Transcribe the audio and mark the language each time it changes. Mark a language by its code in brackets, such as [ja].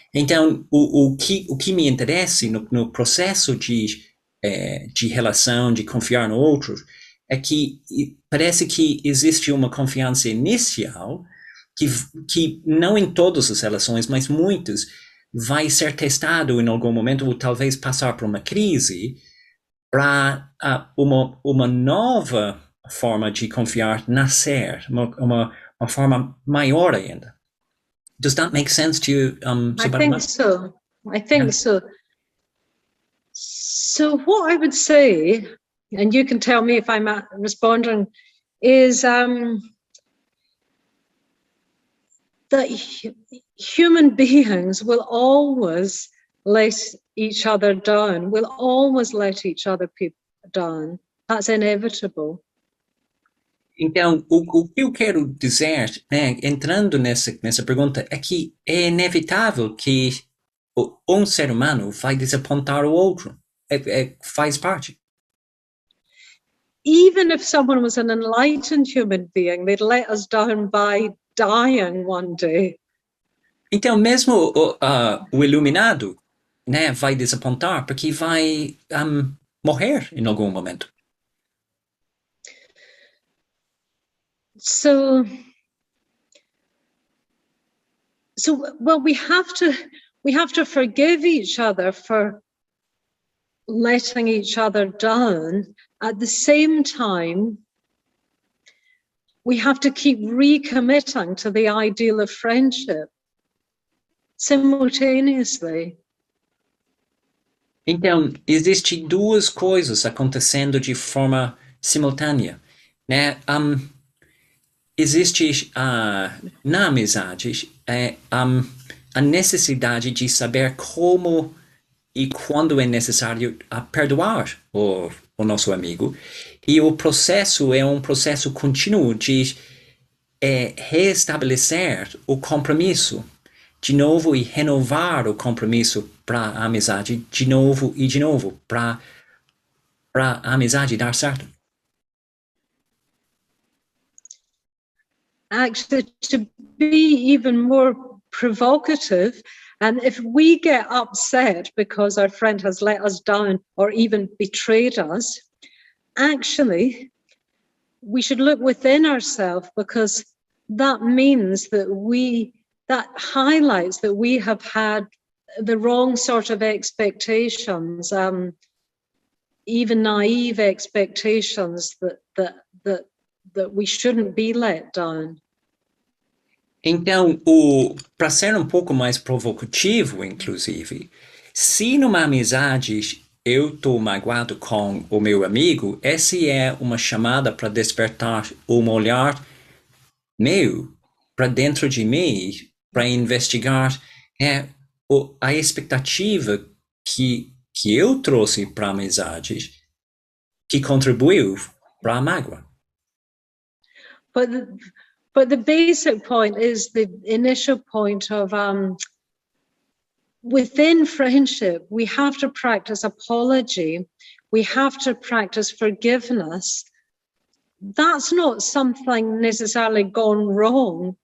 [pt] Então, o que me interessa no processo de relação, de confiar no outro, é que parece que existe uma confiança inicial que não em todas as relações, mas muitas, vai ser testado em algum momento, ou talvez passar por uma crise, para uma nova forma de confiar nascer, uma forma maior ainda. [en] Does that make sense to you, Subhadramati? I think so. So what I would say, and you can tell me if I'm responding, is that human beings will always let each other down, will always let each other down. That's inevitable. [pt] Então, o que eu quero dizer, né, entrando nessa pergunta, é que é inevitável que um ser humano vai desapontar o outro. Faz parte. [en] Even if someone was an enlightened human being, they'd let us down by dying one day. [pt] Então, mesmo o iluminado, né, vai desapontar porque vai morrer em algum momento. [en] So well, we have to forgive each other for letting each other down. At the same time, we have to keep recommitting to the ideal of friendship simultaneously. [pt] Então, existem duas coisas acontecendo de forma simultânea, né? Existe na amizade a necessidade de saber como e quando é necessário perdoar o nosso amigo. E o processo é um processo contínuo de reestabelecer o compromisso de novo e renovar o compromisso para a amizade de novo e de novo para a amizade dar certo. [en] Actually, to be even more provocative, and if we get upset because our friend has let us down or even betrayed us, actually, we should look within ourselves, because that means that highlights that we have had the wrong sort of expectations, even naive expectations that we shouldn't be let down. [pt] Então, para ser um pouco mais provocativo, inclusive, se numa amizade eu estou magoado com o meu amigo, essa é uma chamada para despertar um olhar meu para dentro de mim, para investigar a expectativa que eu trouxe para a amizade que contribuiu para a mágoa. [en] But the basic point is the initial point of within friendship, we have to practice apology. We have to practice forgiveness. That's not something necessarily gone wrong.